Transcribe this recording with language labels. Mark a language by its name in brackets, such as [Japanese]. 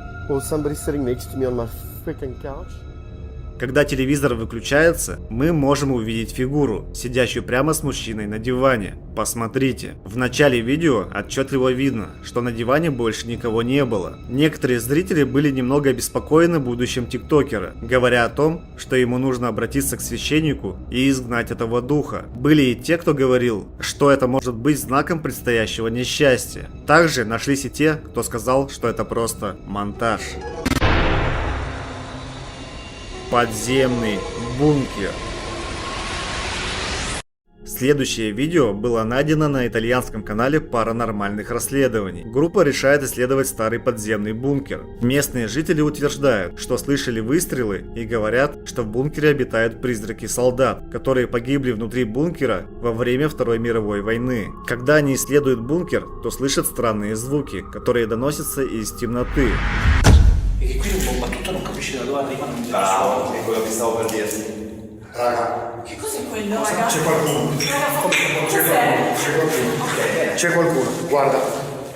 [English] Or somebody sitting next to me on my freaking couch? [Russian] Когда телевизор выключается, мы можем увидеть фигуру, сидящую прямо с мужчиной на диване. Посмотрите. В начале видео отчетливо видно, что на диване больше никого не было. Некоторые зрители были немного обеспокоены будущим тиктокера, говоря о том, что ему нужно обратиться к священнику и изгнать этого духа. Были и те, кто говорил, что это может быть знаком предстоящего несчастья. Также нашлись и те, кто сказал, что это просто монтаж. Подземный бункер. Следующее видео было найдено на итальянском канале паранормальных расследований. Группа решает исследовать старый подземный бункер. Местные жители утверждают, что слышали выстрелы и говорят, что в бункере обитают призраки солдат, которые погибли внутри бункера во время Второй мировой войны. Когда они исследуют бункер, то слышат странные звуки, которые доносятся из темноты. [Italian] E che qui un battuto non capisci da dove arrivano. Bravo, è quello che stavo per dirti. Raga. Che cos'è quello, raga? C'è qualcuno. Cos'è? C'è qualcuno. C'è qualcuno. Guarda.